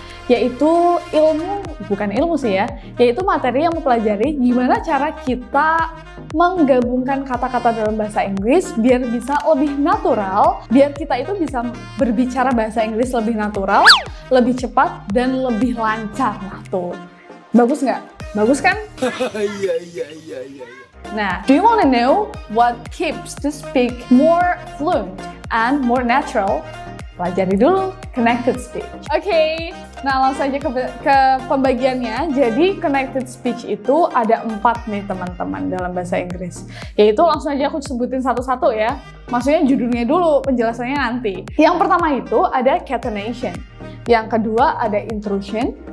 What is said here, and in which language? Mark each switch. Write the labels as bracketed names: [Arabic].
[Indonesian] Yaitu bukan ilmu sih ya, yaitu materi yang mempelajari gimana cara kita menggabungkan kata-kata dalam bahasa Inggris biar bisa lebih natural, biar kita itu bisa berbicara bahasa Inggris lebih natural, lebih cepat, dan lebih lancar. Nah tuh, bagus nggak? Bagus kan? Iya. [English] Nah, do you want to know what keeps to speak more fluent and more natural? [Indonesian] Pelajari dulu connected speech. Oke, nah langsung aja ke pembagiannya. Jadi connected speech itu ada 4 nih teman-teman dalam bahasa Inggris. Yaitu langsung aja aku sebutin satu-satu ya. Maksudnya judulnya dulu, penjelasannya nanti. Yang pertama itu ada catenation. Yang kedua ada intrusion.